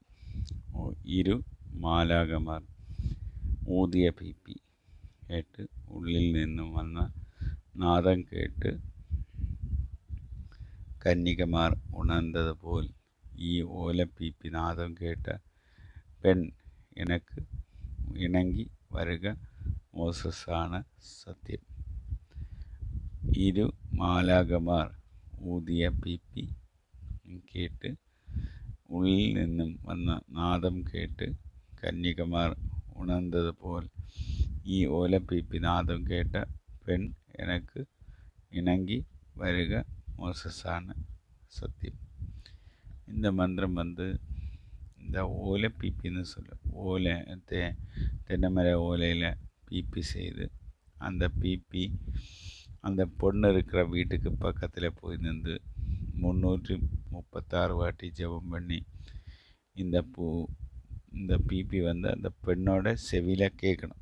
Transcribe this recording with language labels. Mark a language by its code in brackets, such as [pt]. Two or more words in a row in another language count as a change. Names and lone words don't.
[ml] ഇരു മാലാകമാർ ഊതിയ പീപ്പി കേട്ട് ഉള്ളിൽ നിന്നും വന്ന നാദം കേട്ട് കന്യകമാർ ഉണർന്നതുപോൽ ഈ ഓലപ്പീപ്പി നാദം കേട്ട പെൺ [ta] எனக்கு இணங்கி வருக [ml] മോസസാണ് സത്യം. ഇരു മാലാകമാർ ഊതിയ പീപ്പി കേട്ട് ഉള്ളിൽ നിന്നും വന്ന നാദം കേട്ട് കന്യകമാർ ഉണർന്നതുപോൽ ഈ ഓലപ്പീപ്പി നാദം [ta] கேட்ட பெண் எனக்கு இணங்கி வருக மோசஸான சத்தியம். இந்த மந்திரம் இந்த ஓலை பீப்பின்னு சொல்லும். ஓலை தென்னைமர ஓலையில் பீப்பி செய்து அந்த பீப்பி அந்த பொண்ணு இருக்கிற வீட்டுக்கு பக்கத்தில் போய் நின்று 336 வாட்டி ஜெபம் பண்ணி இந்த பீப்பி அந்த பெண்ணோட செவியில் கேட்கணும்.